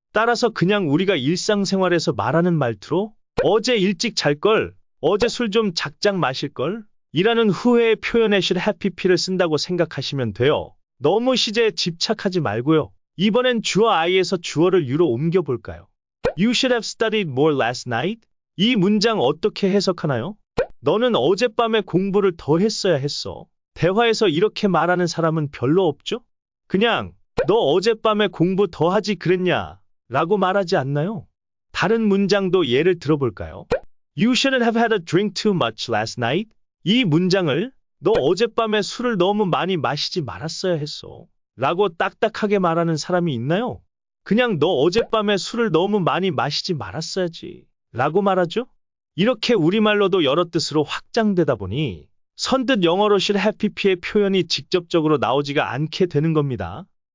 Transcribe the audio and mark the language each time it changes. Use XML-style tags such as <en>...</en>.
<ko>따라서 그냥 우리가 일상생활에서 말하는 말투로 어제 일찍 잘걸, 어제 술 좀 작작 마실걸 이라는 후회의 표현에 should have pp를 쓴다고 생각하시면 돼요. 너무 시제에 집착하지 말고요. 이번엔 주어 I에서 주어를 you로 옮겨볼까요?</ko> <en>You should have studied more last night?</en> <ko>이 문장 어떻게 해석하나요? 너는 어젯밤에 공부를 더 했어야 했어. 대화에서 이렇게 말하는 사람은 별로 없죠? 그냥 너 어젯밤에 공부 더 하지 그랬냐? 라고 말하지 않나요? 다른 문장도 예를 들어볼까요?</ko> <en>You shouldn't have had a drink too much last night.</en> <ko>이 문장을 너 어젯밤에 술을 너무 많이 마시지 말았어야 했어. 라고 딱딱하게 말하는 사람이 있나요? 그냥 너 어젯밤에 술을 너무 많이 마시지 말았어야지. 라고 말하죠? 이렇게 우리말로도 여러 뜻으로 확장되다 보니 선뜻 영어로 should have pp의 표현이 직접적으로 나오지가 않게 되는 겁니다.</ko>